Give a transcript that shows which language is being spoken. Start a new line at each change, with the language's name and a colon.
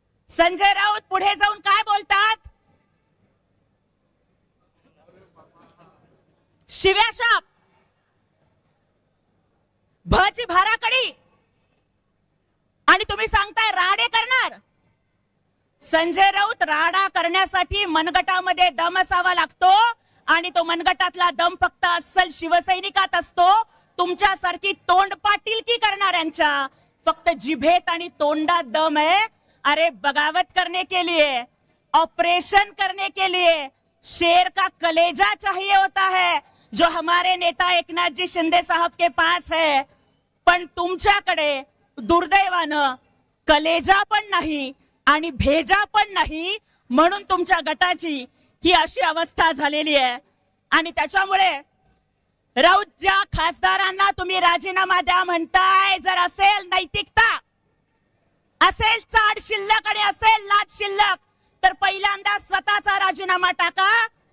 Marathi: संजय राऊत पुढे जाऊन काय बोलतात, शिव्या शाप, भची भाराकडी, आणि तुम्ही सांगताय राडे करणार. संजय राऊत, राडा करण्यासाठी मनगटामध्ये दम असावा लागतो आणि तो मनगटातला दम फक्त अस्सल शिवसैनिकात असतो. तुमच्यासारखी तोंडपाटीलकी करणाऱ्यांच्या फक्त जिभेत आणि तोंडात
Hindi: दम है. अरे बगावत करने के लिए, ऑपरेशन करने के लिए शेर का कलेजा चाहिए होता है, जो हमारे नेता एकनाथ जी शिंदे साहब के पास है.
Marathi: पण तुमच्याकडे दुर्दैवानं कलेजा पण नाही आणि भेजा पण नाही, म्हणून तुमच्या गटाची ही अशी अवस्था झालेली आहे. आणि त्याच्यामुळे राऊत, ज्या खासदारांना तुम्ही राजीनामा द्या म्हणताय, जर असेल नैतिकता, असेल चाड शिल्लक आणि असेल लाज शिल्लक, तर पहिल्यांदा स्वतःचा राजीनामा टाका.